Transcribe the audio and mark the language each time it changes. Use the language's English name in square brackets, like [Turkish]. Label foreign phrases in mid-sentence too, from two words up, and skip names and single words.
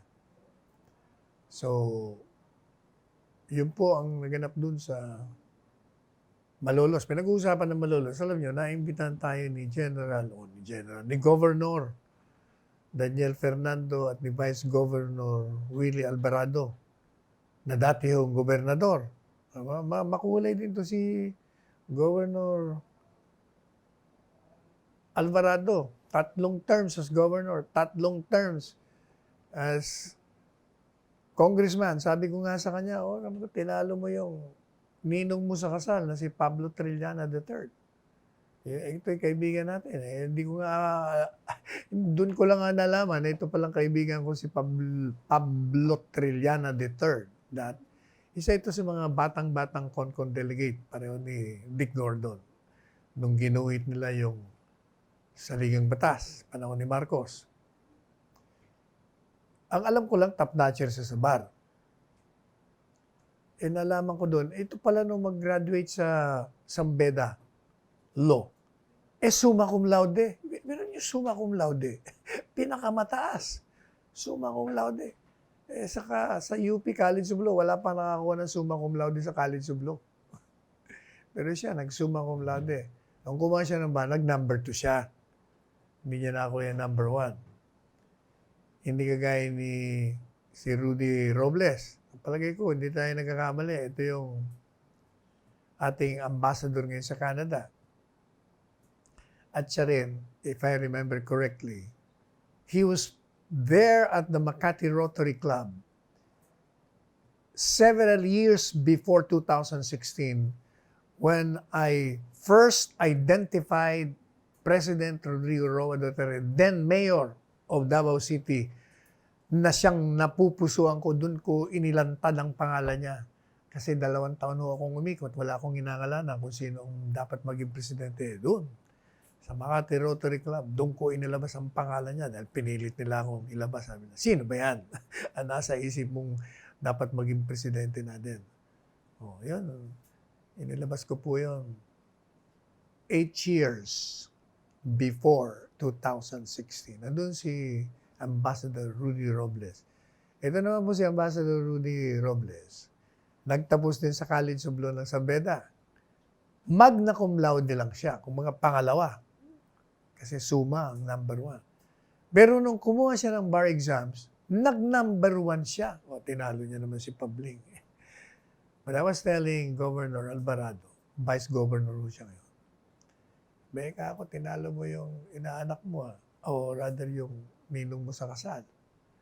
[Filipino] So, yun po ang naganap dun sa Malolos. Pinag-uusapan ng Malolos. Alam nyo, naimbitahan tayo ni Governor Daniel Fernando at ni Vice Governor Willie Alvarado na dati hong gobernador. Makulay din to si Governor Alvarado. [English] 3 terms as governor, 3 terms as congressman. [Filipino] Sabi ko nga sa kanya, tinalo mo yung ninong mo sa kasal na si Pablo Trillanes III. Ito'y kaibigan natin. Hindi ko nga, doon ko lang nga nalaman na ito palang kaibigan ko si Pablo Trillanes III. Isa ito sa mga batang-batang CONCON delegate, pareho ni Dick Gordon, nung ginuhit nila yung saligang batas, panahon ni Marcos. Ang alam ko lang, top-notcher sa bar. Nalaman ko doon, ito pala nung mag-graduate sa Sambeda Law. [Latin] Summa cum laude. [Filipino] Meron yung [Latin] summa cum laude. Pinakamataas. Summa cum laude. [Filipino] Saka sa UP College of Law, wala pa nakakuha ng [Latin] summa cum laude [Filipino] sa College of Law. Pero siya, [Latin] nag-summa cum laude. [Filipino] Nung kumuha siya ng bar, nag-number 2 siya. Hindi niya nakakuha yung number 1. Hindi kagaya ni si Rudy Robles. Palagay ko, hindi tayo nagkakamali. Ito yung ating ambassador ngayon sa Canada. At siya rin, [English] if I remember correctly, he was there at the Makati Rotary Club several years before 2016 when I first identified President Rodrigo Roa Duterte, then Mayor of Davao City, [Filipino] na siyang napupusuan ko, dun ko inilantad ang pangalan niya. Kasi 2 taon ho akong umikot, wala akong inangalanan kung sino ang dapat maging presidente doon. Sa Makati Rotary Club, doon ko inilabas ang pangalan niya dahil pinilit nila akong ilabas. Sabi na, sino ba yan? Nasa isip mong dapat maging presidente natin. Yun. Inilabas ko po yun [English] 8 years before 2016. [Filipino] Nandun si Ambassador Rudy Robles. Ito naman po si Ambassador Rudy Robles. Nagtapos din sa College of Law ng Sambeda. [Latin] Magna cum laude [Filipino] lang siya, kung mga pangalawa. Kasi summa ang number 1. Pero nung kumuha siya ng [English] bar exams, [Filipino] nag-number 1 siya. Tinalo niya naman si Pabling. [English] But I was telling Governor Alvarado, [Filipino] Vice Governor ho siya ngayon, Beka ako, tinalo mo yung inaanak mo, o rather yung ninong mo sa kasal.